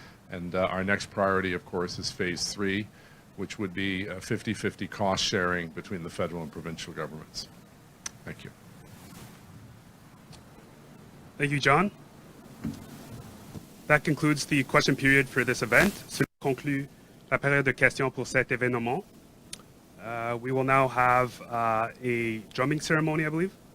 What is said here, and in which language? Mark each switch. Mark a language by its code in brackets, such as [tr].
[en] And our next priority, of course, is phase 3, which would be 50-50 cost sharing between the federal and provincial governments. Thank you. Thank you, John. That concludes the question period for this event. [fr] Cela conclut la période de questions pour cet événement. [en] We will now have a drumming ceremony, I believe.